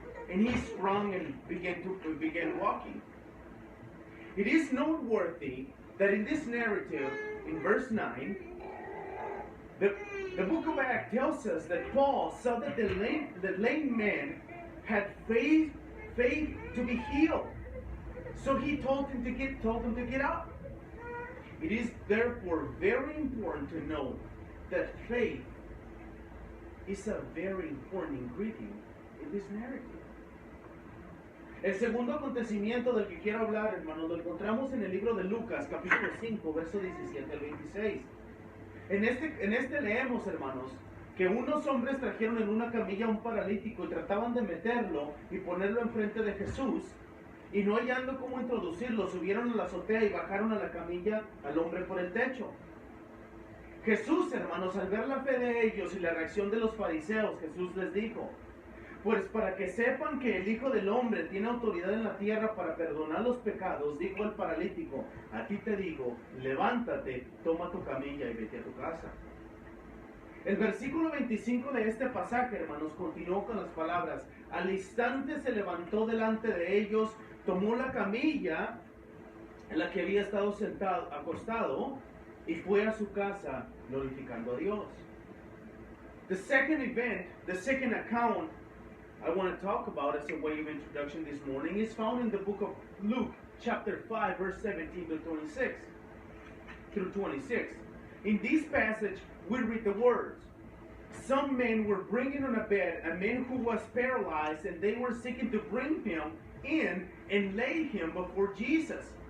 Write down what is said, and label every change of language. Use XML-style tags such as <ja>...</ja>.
<en>And he sprung and began walking. It is noteworthy that in this narrative, in verse 9, the book of Acts tells us that Paul saw that the lame man had faith to be healed. So he told him to get up. It is therefore very important to note that faith is a very important ingredient in this narrative.</en> <es>El segundo acontecimiento del que quiero hablar, hermanos, lo encontramos en el libro de Lucas, capítulo 5, verso 17 al 26. En este leemos, hermanos, que unos hombres trajeron en una camilla a un paralítico y trataban de meterlo y ponerlo enfrente de Jesús, y no hallando cómo introducirlo, subieron a la azotea y bajaron a la camilla al hombre por el techo. Jesús, hermanos, al ver la fe de ellos y la reacción de los fariseos, Jesús les dijo, Pues para que sepan que el Hijo del Hombre tiene autoridad en la tierra para perdonar los pecados, dijo el paralítico, a ti te digo, levántate, toma tu camilla y vete a tu casa. El versículo 25 de este pasaje, hermanos, continuó con las palabras, al instante se levantó delante de ellos, tomó la camilla en la que había estado sentado, acostado, y fue a su casa glorificando a Dios.</es> <en>The second event, the second account I want to talk about as a way of introduction this morning is found in the book of Luke, chapter 5, verse 17 to 26 through 26. In this passage, we read the words, some men were bringing on a bed a man who was paralyzed, and they were seeking to bring him in and lay him before Jesus.</en>